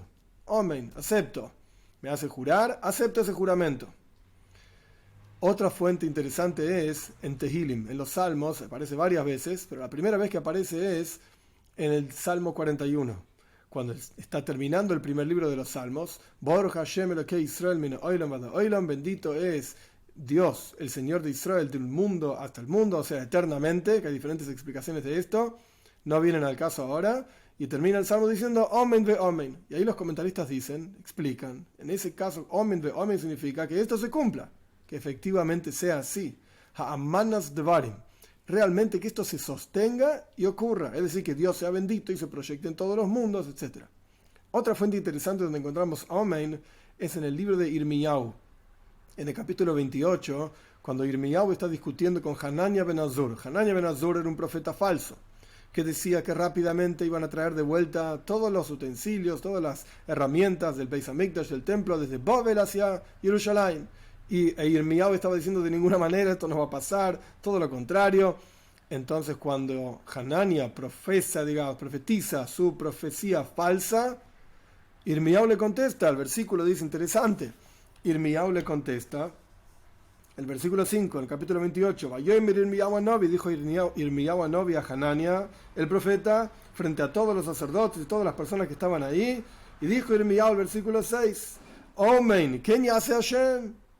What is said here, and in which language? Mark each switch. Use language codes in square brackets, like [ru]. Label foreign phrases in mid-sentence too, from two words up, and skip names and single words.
[es] Omein, acepto. Me hace jurar, acepto ese juramento. Otra fuente interesante es en Tehilim, en los Salmos, aparece varias veces, pero la primera vez que aparece es en el Salmo 41, cuando está terminando el primer libro de los Salmos. [he] ברוך השם אלוקי ישראל מן העולם ועד העולם, [es] bendito es Dios, el Señor de Israel, del mundo hasta el mundo, o sea, eternamente, que hay diferentes explicaciones de esto, no vienen al caso ahora, y termina el Salmo diciendo [he] אמן ואמן, [es] y ahí los comentaristas explican, en ese caso [he] אמן ואמן [es] significa que esto se cumpla, que efectivamente sea así, [he] האמנת דברים, [es] realmente que esto se sostenga y ocurra, es decir, que Dios sea bendito y se proyecte en todos los mundos, etc. Otra fuente interesante donde encontramos Omen es en el libro de Irmiyahu, en el capítulo 28, cuando Irmiyahu está discutiendo con Hanania ben Azur. Hanania ben Azur era un profeta falso, que decía que rápidamente iban a traer de vuelta todos los utensilios, todas las herramientas del [he] בית המקדש, [es] del templo, desde Babel hacia Jerusalén. Y Irmiyahu estaba diciendo de ninguna manera esto no va a pasar, todo lo contrario. Entonces cuando Hanania profetiza su profecía falsa, Irmiyahu le contesta, el versículo dice interesante, Irmiyahu le contesta, el versículo 5, en el capítulo 28, dijo Irmiyahu a Novi a Hanania, el profeta, frente a todos los sacerdotes y todas las personas que estaban ahí, y dijo Irmiyahu, el versículo 6, Omen, ¿quién hace Hashem?